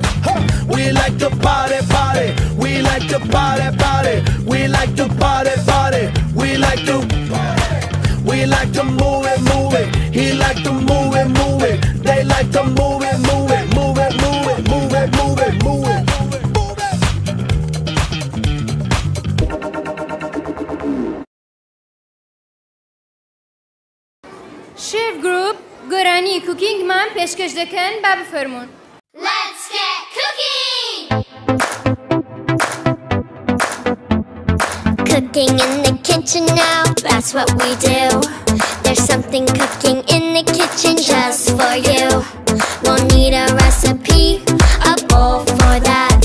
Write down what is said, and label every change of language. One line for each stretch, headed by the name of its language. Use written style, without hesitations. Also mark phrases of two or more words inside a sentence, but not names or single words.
English: We like to party, party. We like to party, party. We like to party, party. We like to party. We like to move it, move it. He like to move it, move it. They like to move it, move it, move it, move it, move it, move it, move it.
Central Kurdish: شێف گروپ گۆرانی کوکینگمان پێشکەش دەکەن با بفەرمونون.
English: Let's get cooking! Cooking in the kitchen now, that's what we do. There's something cooking in the kitchen just for you. We'll need a recipe, a bowl for that.